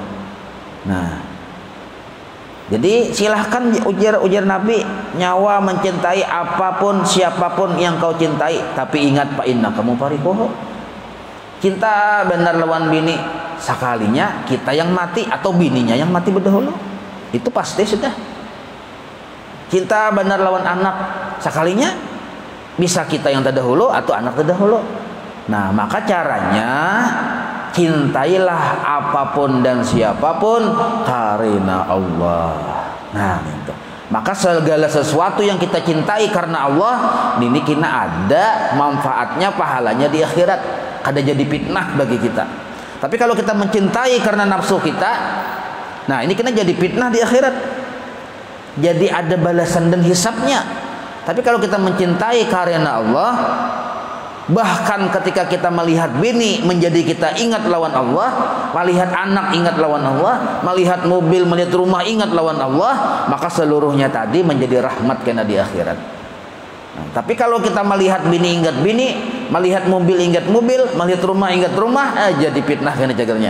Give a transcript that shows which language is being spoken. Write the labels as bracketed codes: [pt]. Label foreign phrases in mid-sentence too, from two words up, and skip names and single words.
[bjn] Nah, jadi silahkan ujar Nabi, nyawa mencintai apapun siapapun yang kau cintai, tapi ingat [ar] فإنك مفارقه. [bjn] Cinta benar lawan bini, sekalinya kita yang mati atau bininya yang mati berdahulu, itu pasti sudah. Cinta benar lawan anak, sekalinya bisa kita yang terdahulu atau anak terdahulu. [id] Nah, maka caranya cintailah apapun dan siapapun karena Allah. Nah, gitu. Maka segala sesuatu yang kita cintai karena Allah, ini kena ada manfaatnya, pahalanya di akhirat. Kada jadi fitnah bagi kita. Tapi kalau kita mencintai karena nafsu kita, nah ini kena jadi fitnah di akhirat. Jadi ada balasan dan hisabnya. Tapi kalau kita mencintai karena Allah, bahkan ketika kita melihat bini menjadi kita ingat lawan Allah, melihat anak ingat lawan Allah, melihat mobil, melihat rumah ingat lawan Allah, maka seluruhnya tadi menjadi rahmat kena di akhirat. Nah, tapi kalau kita melihat bini ingat bini, melihat mobil ingat mobil, melihat rumah ingat rumah, jadi fitnah kena jagalnya.